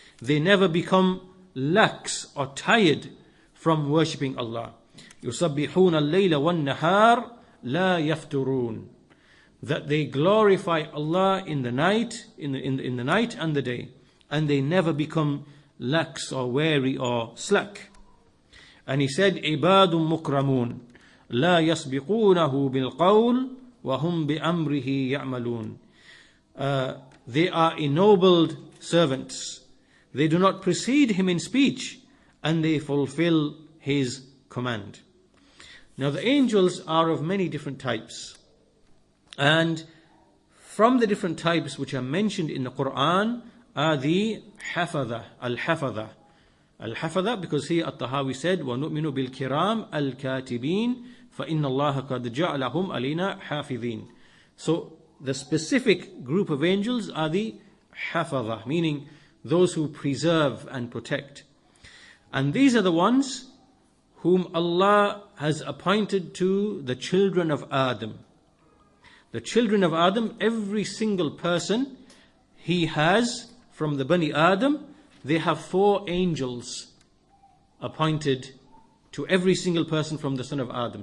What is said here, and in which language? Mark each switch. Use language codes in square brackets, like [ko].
[en] They never become lax or tired from worshipping Allah. [ar] يُسَبِّحُونَ اللَّيْلَ وَالنَّهَارِ لَا يَفْتُرُونَ. [en] That they glorify Allah in the night, in the night and the day. And they never become lax or weary or slack. And he said, [ar] عِبَادٌ مُكْرَمُونَ لَا يَسْبِقُونَهُ بِالْقَوْلِ وَهُمْ بِأَمْرِهِ يَعْمَلُونَ. [en] They are ennobled servants. They do not precede him in speech, and they fulfill his command. Now the angels are of many different types. And from the different types which are mentioned in the Quran are the hafadha, al-hafadha. Al-hafadha, because here at-Tahaawi said, [ar] وَنُؤْمِنُ بِالْكِرَامِ الْكَاتِبِينَ فَإِنَّ اللَّهَ قَدْ جَعْلَهُمْ عَلَيْنَا حَافِظِينَ. [en] So the specific group of angels are the hafadha, meaning those who preserve and protect. And these are the ones whom Allah has appointed to the children of Adam. The children of Adam, every single person he has from the Bani Adam, they have 4 angels appointed to every single person from the son of Adam.